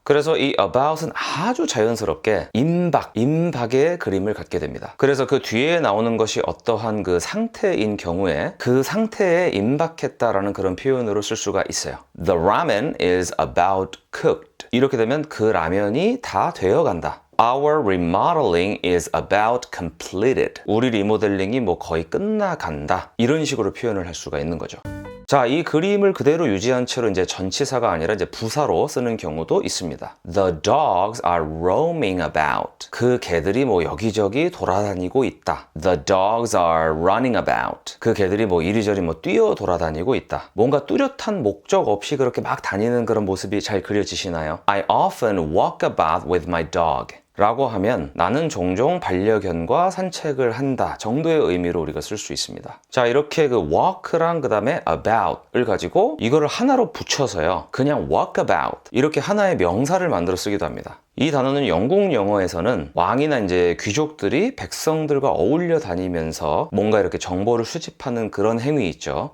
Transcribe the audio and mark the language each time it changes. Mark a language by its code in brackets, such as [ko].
[ko] 그래서 이 about은 아주 자연스럽게 임박의 그림을 갖게 됩니다. 그래서 그 뒤에 나오는 것이 어떠한 그 상태인 경우에 그 상태에 임박했다라는 그런 표현으로 쓸 수가 있어요. [en] The ramen is about cooked. [ko] 이렇게 되면 그 라면이 다 되어간다, [en] Our remodeling is about completed. [ko] 우리 리모델링이 뭐 거의 끝나간다. 이런 식으로 표현을 할 수가 있는 거죠. 자, 이 그림을 그대로 유지한 채로 이제 전치사가 아니라 이제 부사로 쓰는 경우도 있습니다. [en] The dogs are roaming about. [ko] 그 개들이 뭐 여기저기 돌아다니고 있다. [en] The dogs are running about. [ko] 그 개들이 뭐 이리저리 뭐 뛰어 돌아다니고 있다. 뭔가 뚜렷한 목적 없이 그렇게 막 다니는 그런 모습이 잘 그려지시나요? [en] I often walk about with my dog. [ko] 라고 하면 나는 종종 반려견과 산책을 한다 정도의 의미로 우리가 쓸 수 있습니다. 자, 이렇게 그 walk랑 그 다음에 about을 가지고 이거를 하나로 붙여서요, 그냥 walk about 이렇게 하나의 명사를 만들어 쓰기도 합니다. 이 단어는 영국 영어에서는 왕이나 이제 귀족들이 백성들과 어울려 다니면서 뭔가 이렇게 정보를 수집하는 그런 행위 있죠.